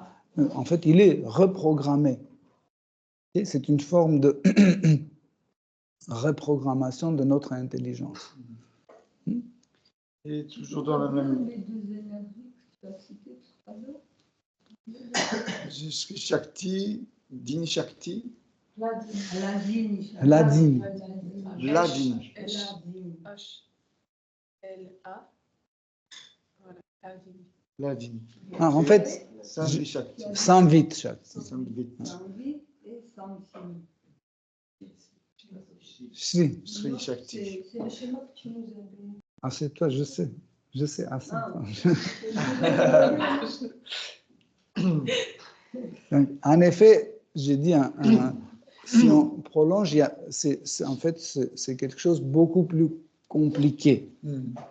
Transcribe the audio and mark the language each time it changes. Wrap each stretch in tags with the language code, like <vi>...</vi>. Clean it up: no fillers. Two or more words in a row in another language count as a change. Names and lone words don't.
<fr>En fait, il est reprogrammé. Et c'est une forme de reprogrammation de notre intelligence. Et toujours dans la même... Les deux énergies que tu as citées tout à l'heure.</fr> <sa>Shakti, Dini Shakti.</sa> <fr>Ladini. Ladini. Ladini. H-L-A. Voilà, Ladini. Ladini. Ah, en fait,</fr> <sa>Samvit Shakti. Samvit Shakti.</sa> <fr>Samvit et Samsini. Si.</fr> <sa>Sri Shakti.</sa> <fr>C'est le schéma que tu nous as donné. Ah, c'est toi, je sais. Je sais assez. Donc, en effet, j'ai dit, si on prolonge, en fait, c'est quelque chose de beaucoup plus compliqué.</fr>